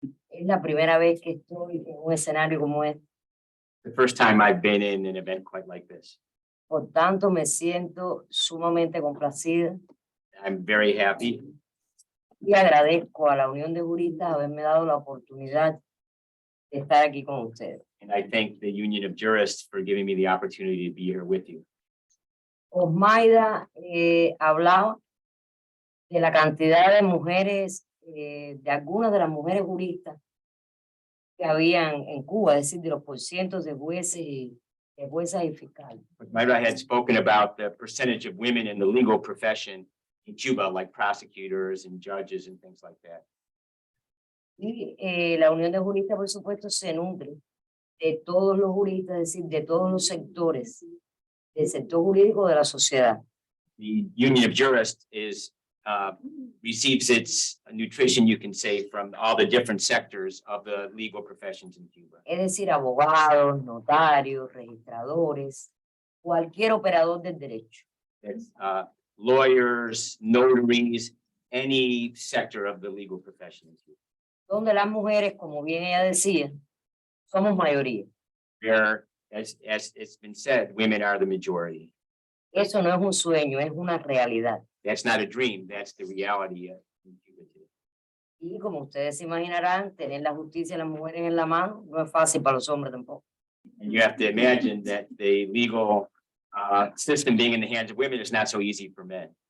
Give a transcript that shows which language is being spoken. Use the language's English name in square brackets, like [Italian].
[Spanish] Es la primera vez que estoy en un escenario como este. [English] The first time I've been in an event quite like this. [Spanish] Por tanto, me siento sumamente complacida [English] I'm very happy [Spanish] y agradezco a la Unión de Juristas haberme dado la oportunidad de estar aquí con ustedes. [English] and I thank the Union of Jurists for giving me the opportunity to be here with you. [Spanish] Osmaida hablaba de la cantidad de mujeres, de algunas de las mujeres juristas que habían en Cuba, es decir, de los porcientos de jueces y de juezas y fiscales. [English] Mayra had spoken about the percentage of women in the legal profession in Cuba, like prosecutors and judges and things like that. [Spanish] Y la Unión de Juristas, por supuesto, se nutre de todos los juristas, es decir, de todos los sectores, del sector jurídico de la sociedad. [English] The Union of Jurists receives its nutrition, you can say, from all the different sectors of the legal professions in Cuba. [Spanish] Es decir, abogados, notarios, registradores, cualquier operador del derecho. [English] It's lawyers, notaries, any sector of the legal profession in Cuba. [Spanish] Donde las mujeres, como bien ella decía, somos mayoría. [English] Where, as it's been said, women are the majority. [Spanish] Eso no es un sueño, es una realidad. [English] That's not a dream, that's the reality in Cuba today. [Spanish] Y como ustedes se imaginarán, tener la justicia de las mujeres en la mano no es fácil para los hombres tampoco. [English] And you have to imagine that the legal system being in the hands of women is not so easy for men.